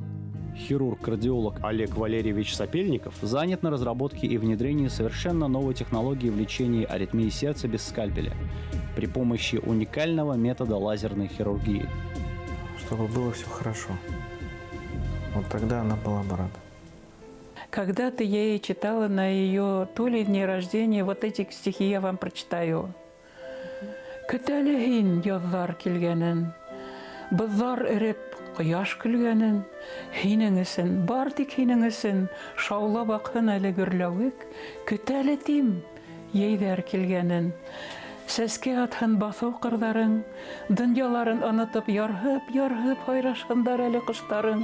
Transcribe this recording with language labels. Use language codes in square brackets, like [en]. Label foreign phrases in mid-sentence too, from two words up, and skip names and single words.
[ru] Хирург-кардиолог Олег Валерьевич Сапельников занят на разработке и внедрении совершенно новой технологии в лечении аритмии сердца без скальпеля при помощи уникального метода лазерной хирургии. Чтобы было все хорошо. Вот тогда она была бы рада. Когда-то я ей читала на ее то ли дне рождения, вот эти стихи я вам прочитаю. [ba] Көтәле язлар килгәнен, бызлар эреп кояш көлгәнен, һинең өсөн, бар тик һинең өсөн, шаулап акһын әле гөрләвек, көтәле тим, йәйҙәр килгәнен. Сәскә атһын баҫыу ҡырҙарың, донъяларын онотоп, ярһып һайрашһындар әле ҡоштарың.